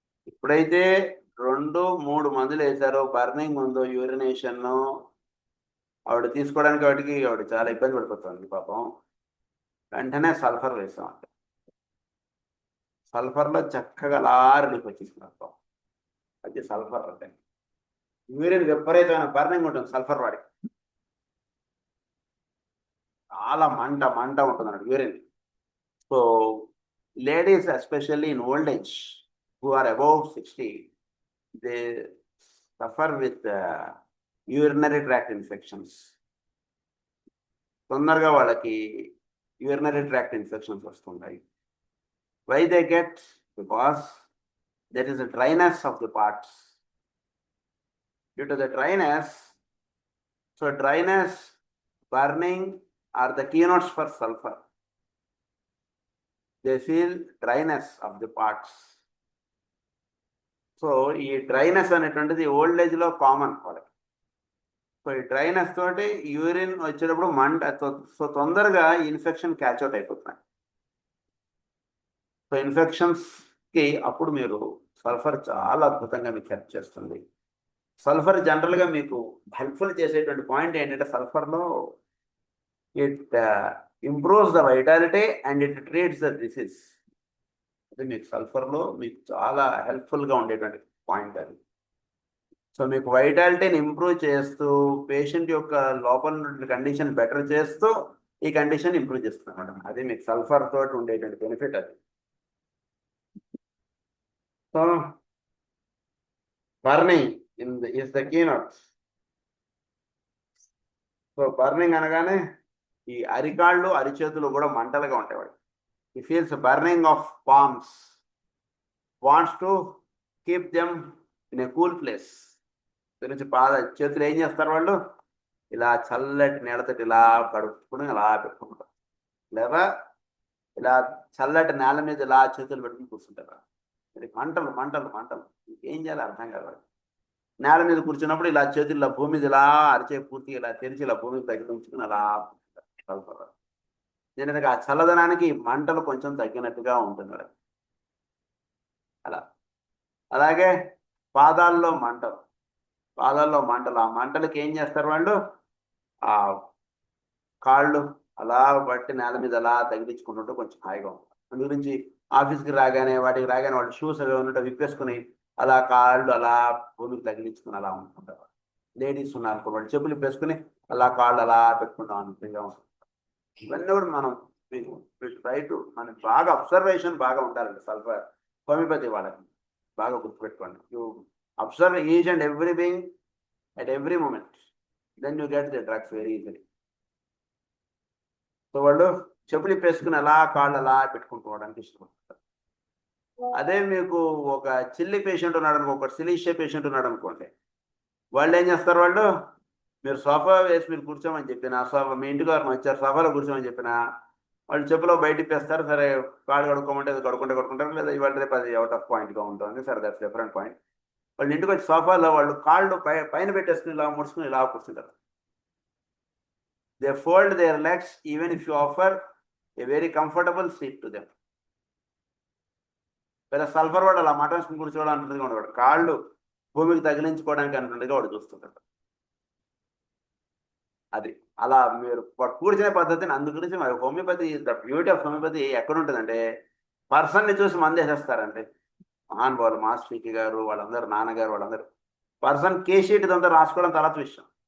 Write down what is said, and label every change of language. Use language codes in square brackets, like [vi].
[te] ఎప్పుడైతే 2-3 మందులు వేశారో, బర్నింగ్ ఉందో, యూరినేషన్ ఆవిడ తీసుకోవడానికి ఆవిడ చాలా ఇబ్బంది పడిపోతుంది పాపం. వెంటనే సల్ఫర్ వేసాం. సల్ఫర్లో చక్కగా అలా రిలీఫ్ వచ్చేసింది పాపం. అది సల్ఫర్ అంటే. యూరిన్ విపరీతమైన బర్నింగ్ ఉంటుంది సల్ఫర్ వాడికి. చాలా మంట మంట ఉంటుంది అన్నట్టు urine. [en] So ladies especially in old age who are above 60, they suffer with urinary tract infections. [te] తొందరగా వాళ్ళకి యూరినరీ ట్రాక్ట్ ఇన్ఫెక్షన్స్ వస్తుంటాయి. [en] Why they get? Because there is a dryness of the parts. Due to the dryness, so dryness, burning are the keynotes for sulfur. They feel dryness of the parts. [te] So ఈ dryness అనేటువంటిది old ఏజ్లో common వాళ్ళకి. So ఈ dryness తోటి urine వచ్చేటప్పుడు మంట, so తొందరగా infection catch out అయిపోతున్నాయి. సో ఇన్ఫెక్షన్స్కి అప్పుడు మీరు సల్ఫర్ చాలా అద్భుతంగా మీకు హెల్ప్ చేస్తుంది. సల్ఫర్ జనరల్గా మీకు హెల్ప్ఫుల్ చేసేటువంటి పాయింట్ ఏంటంటే, సల్ఫర్లో [en] It improves the vitality and it treats the disease. [te] అది మీకు సల్ఫర్లో మీకు చాలా హెల్ప్ఫుల్గా ఉండేటువంటి పాయింట్ అది. సో మీకు వైటాలిటీని ఇంప్రూవ్ చేస్తూ, పేషెంట్ యొక్క లోపల ఉన్న కండిషన్ బెటర్ చేస్తూ ఈ కండిషన్ ఇంప్రూవ్ చేస్తుంది అన్నమాట. అది మీకు సల్ఫర్ తోటి ఉండేటువంటి బెనిఫిట్ అది. [en] So burning is the keynote. [te] So burning అనగానే ఈ అరికాళ్ళు, అరిచేతులు కూడా మంటలుగా ఉంటాయి. [en] He feels a burning of palms, wants to keep them in a cool place. [te] గురించి చేతులు ఏం చేస్తారు వాళ్ళు? ఇలా చల్లటి నీళ్ళతో ఇలా కడుక్కుని ఇలా పెట్టుకుంటారు, లేదా ఇలా చల్లటి నేల మీద ఇలా చేతులు పెట్టుకుని కూర్చుంటారు. ఇది మంటలు మంటలు మంటలు, ఏం చేయాలి అర్థం కాదు. నేల మీద కూర్చున్నప్పుడు ఇలా చేతుల్లో భూమి మీద ఇలా అరిచే పూర్తిగా ఇలా తెరిచి ఇలా భూమికి తగ్గి ఉంచుకుని అలా కలుపుతారు. దీనికి ఆ చల్లదనానికి మంటలు కొంచెం తగ్గినట్టుగా ఉంటుంది అలా. అలాగే పాదాల్లో మంటలు, పాదాల్లో మంటలు, ఆ మంటలకి ఏం చేస్తారు వాళ్ళు, ఆ కాళ్ళు అలా బట్టి నేల మీద అలా తగిలించుకుంటుంటే కొంచెం హాయిగా ఉంటుంది. అందు గురించి ఆఫీస్కి రాగానే వాటికి రాగానే వాళ్ళు షూస్ అవి ఉన్నట్టు విప్పేసుకుని అలా కాళ్ళు అలా భూమికి తగిలించుకుని అలా ఉంటుంటారు. లేడీస్ ఉన్నారు అనుకో, వాళ్ళు చెప్పులు విప్పేసుకుని అలా కాళ్ళు అలా పెట్టుకుంటాం అనుకుంటా ఉంటుంది. ఇవన్నీ కూడా మనం రైట్ మనకి బాగా అబ్జర్వేషన్ బాగా ఉండాలండి. సల్ఫర్ హోమియోపతి వాళ్ళకి బాగా గుర్తుపెట్టుకోండి. [en] You observe each and every being at every moment, then you get the drugs very easily. [te] So వాళ్ళు చెప్పులు ఇప్పేసుకుని అలా కాళ్ళు అలా పెట్టుకుంటుకోవడానికి ఇష్టపడతారు. అదే మీకు ఒక చిల్లి పేషెంట్ ఉన్నాడు అనుకో, ఒక సిలీషియా పేషెంట్ ఉన్నాడు అనుకోండి, వాళ్ళు ఏం చేస్తారు, వాళ్ళు మీరు సోఫా వేసి మీరు కూర్చోమని చెప్పిన సోఫా, మీ ఇంటికి వారు వచ్చారు సోఫాలో కూర్చోమని చెప్పిన వాళ్ళు చెప్పులో బయట ఇప్పేస్తారు. సరే కాళ్ళు కడుక్కోమంటే అది కడుక్కుంటారు, లేదా ఇవాళ రేపు అది అవుట్ ఆఫ్ పాయింట్గా ఉంటుంది. సరే [en] That's different point. [te] వాళ్ళు ఇంటికి వచ్చి సోఫాలో వాళ్ళు కాళ్ళు పైన పెట్టేసుకుని ఇలా ముడుచుకుని ఇలా కూర్చుంటారు. [en] They fold their legs even if you offer a very comfortable seat to them. [te] లేదా సల్ఫర్ వాడు అలా మటన్ కూర్చోవడానికి ఉండవాడు, కాళ్ళు భూమికి తగిలించుకోవడానికి అనుకున్నట్టుగా వాడు చూస్తుంటాడు. అది అలా మీరు కూర్చునే పద్ధతిని అందు గురించి మరి homeopathy, [en] the beauty of homeopathy [te] ఎక్కడ ఉంటుందంటే పర్సన్ని చూసి మంది వేసేస్తారంటే మహానుభావులు మాస్టర్కి గారు వాళ్ళందరూ, నాన్నగారు వాళ్ళందరూ పర్సన్ కేషీట్ ఇదంతా రాసుకోవడం తర్వాత విషయం.